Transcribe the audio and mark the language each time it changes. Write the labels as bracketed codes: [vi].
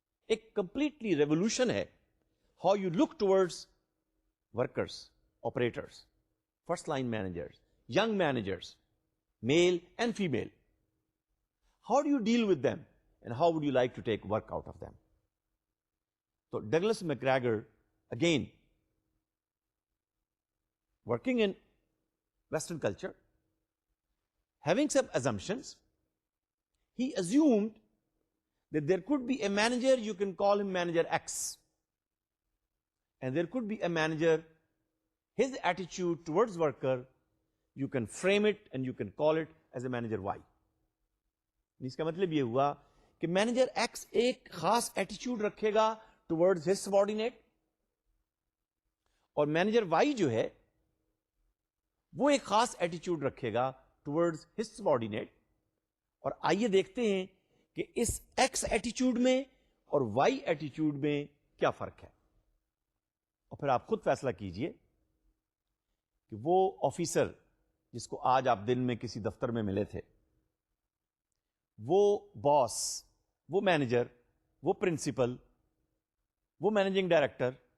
[en] ایک completely revolution ہے how you look towards workers, operators, first line managers, young managers, male and female. How do you deal with them and how would you like to take work out of them. تو Douglas McGregor again working in Western culture, having some assumptions, he assumed that there could be a manager, you can call him manager X, and there could be a manager, his attitude towards worker, you can frame it and you can call it as a manager Y. [ur] اس کا مطلب یہ ہوا کہ manager x ایک خاص ایٹیچیوڈ رکھے گا [en] towards his subordinate, [ur] اور manager Y جو ہے وہ ایک خاص ایٹیچیوڈ رکھے گا ٹورڈز ہز سبارڈینیٹ. اور آئیے دیکھتے ہیں کہ اس ایکس ایٹیچیوڈ میں اور وائی ایٹیچیوڈ میں کیا فرق ہے، اور پھر آپ خود فیصلہ کیجئے کہ وہ آفیسر جس کو آج آپ دن میں کسی دفتر میں ملے تھے، وہ باس، وہ مینیجر، وہ پرنسپل، وہ مینیجنگ ڈائریکٹر،